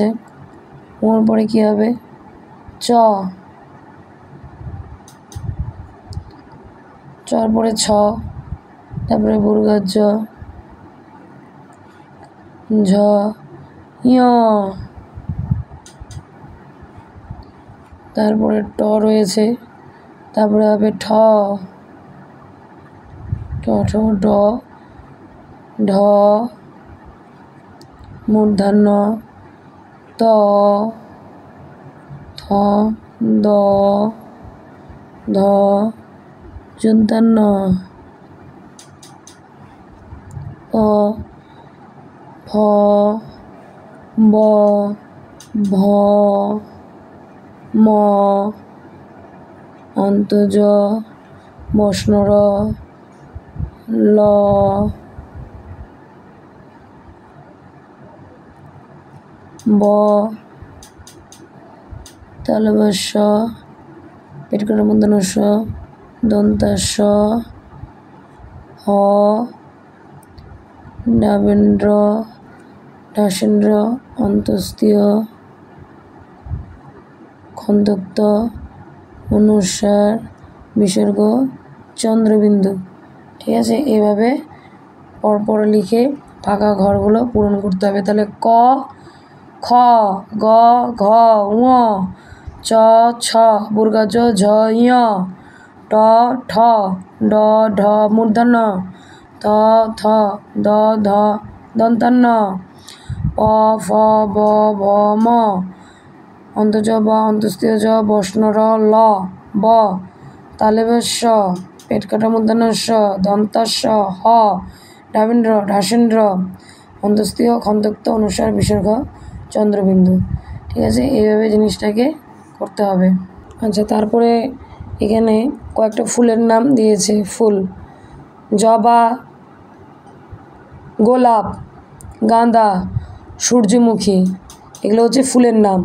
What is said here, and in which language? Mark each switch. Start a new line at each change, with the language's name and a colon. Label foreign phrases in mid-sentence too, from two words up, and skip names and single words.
Bangla: ওর পরে কী হবে? চ, চর পরে ছ, তারপরে জ, ঝ, ঞ, তারপরে ট রয়েছে, তারপরে হবে ঠ, ঠ, ড, ঢ, মূর্ধন্য ত, থ, দ, ধ, দন্তান্ন প, ফ, ব, ভ, ম, অন্তর্জ বর্ণ র, ল, ব, তালব্য পেট কাটা মূর্ধন্য স, দন্তাস্য, হ, ডাবেন্দ্র, ঢাসেন্দ্র, অন্তস্তীয় খন্তক্ত অনুস্বার বিসর্গ চন্দ্রবিন্দু। ঠিক আছে, এইভাবে পরপর লিখে ফাঁকা ঘরগুলো পূরণ করতে হবে। তাহলে ক, খ, গ, ঘ, ঙ, চ, ছ, জ, ঝ, ঞ, ট, ঠ, ড, ঢ, মূর্ধন্য ত, থ, দ, ধ, দন্তান্ন প, ফ, ব, ভ, ম, অন্তর্জ বা অন্তস্তীয় জ, বর্ণ র, ল, ব, তালব্য পেট কাটা মূর্ধন্য স, দন্তাস্য, হ, ডাবেন্দ্র, ঢাসেন্দ্র, অন্তস্তীয় খন্তক্ত অনুস্বার বিসর্গ চন্দ্রবিন্দু। ঠিক আছে, এইভাবে জিনিসটাকে করতে হবে। আচ্ছা, তারপরে এখানে কয়েকটা ফুলের নাম দিয়েছে। ফুল জবা, গোলাপ, গাঁদা, সূর্যমুখী, এগুলো হচ্ছে ফুলের নাম।